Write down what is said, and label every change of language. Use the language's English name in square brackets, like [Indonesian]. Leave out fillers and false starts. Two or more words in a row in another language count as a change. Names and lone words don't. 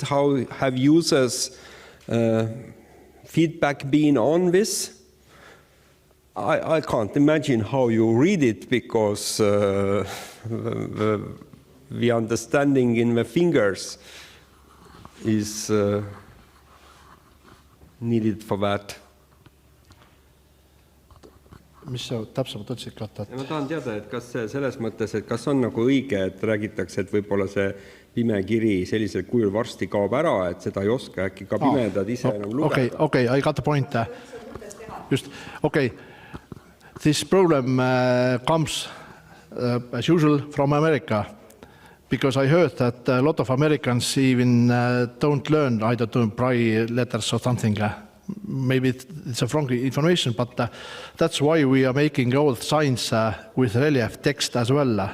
[English] How have users' feedback been on this? I can't imagine how you read it because the understanding in the fingers is needed for that. [Estonian] Mis sa täpsemalt ütlesid? Ma tahan teada, et kas selles mõttes, et kas on nagu õige, et räägitakse, et võib-olla see pime kiri sellisel kujul varsti kaob ära, et seda ei oska äkki ka pimedad ise enam lugeda. [English] Okay, I got the point. Just, okay. This problem comes, as usual, from America, because I heard that a lot of Americans even don't learn either to Braille letters or something. Maybe it's a wrong information, but that's why we are making all signs with relief text as well.